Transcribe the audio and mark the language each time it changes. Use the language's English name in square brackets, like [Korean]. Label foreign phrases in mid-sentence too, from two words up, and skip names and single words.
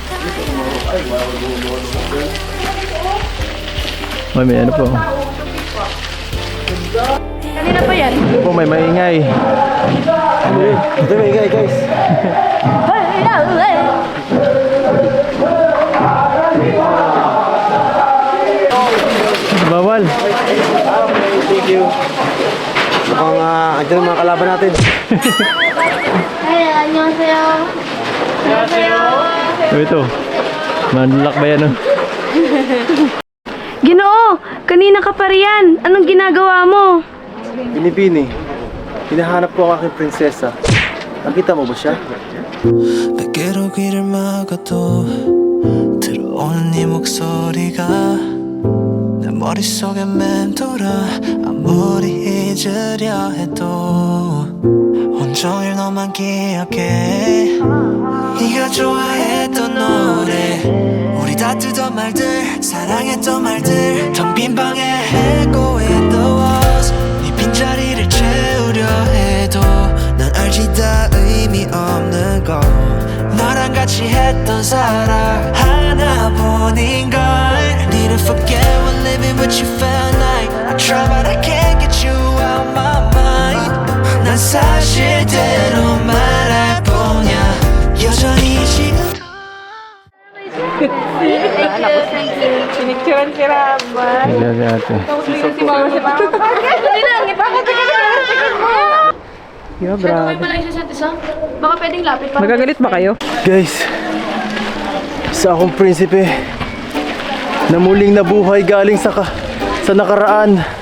[Filipino] May ano po. Kanina pa yan. Po, may maingay. Ito may ingay, guys. Bawal. [English] Okay, thank you. [Filipino] Mukhang andyan ang mga kalaban natin. [Korean] Ay, 안녕하세요. 안녕하세요. [Filipino] Ito. Manlak ba yan, no? Ginoo, kanina ka pa riyan. Anong ginagawa mo? Binibini. Hinahanap ko ang aking prinsesa. Nakita mo ba siya? [Korean] 베개로 귀를 막아도 들어오는 네 목소리가 내 머릿속에 맴돌아 아무리 잊으려 해도 온종일 너만 기억해 네가 좋아했던 노래 우리 다투던 말들 사랑했던 말들 텅 빈 방에 해고했던 walls 네 빈자리를 채우려 해도 난 알지 다 의미 없는 걸 너랑 같이 했던 사랑 하나뿐인걸 [English] Need to forget what living with you felt like I try but I can't get you out my mind [Korean] 난 사실대로 말할 뿐이야 여전히 지금 [Filipino] Pinicturean si Raman. Ayan si ate. Tapos bigyan si Mama si Mama. Hindi lang, bakit ka mo? [English] Yeah, [Filipino] Okay pala isa sa isa. Baka pwedeng lapit pa. Magagalit ba kayo? Guys, isa akong prinsipe na muling nabuhay galing sa nakaraan.